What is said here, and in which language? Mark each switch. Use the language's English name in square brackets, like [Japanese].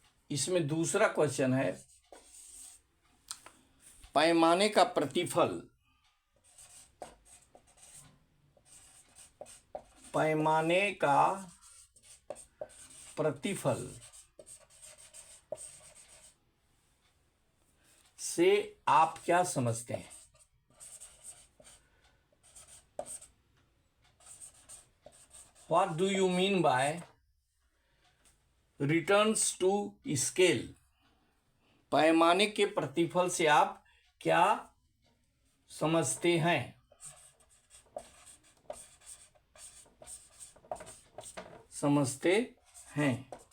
[Hindi] इसमें दूसरा क्वेश्चन है, पैमाने का प्रतिफल, पैमाने का प्रतिफल से आप क्या समझते हैं? [English] What do you mean by returns to scale? [Hindi] पैमाने के प्रतिफल से आप क्या समझते हैं? समझते हैं।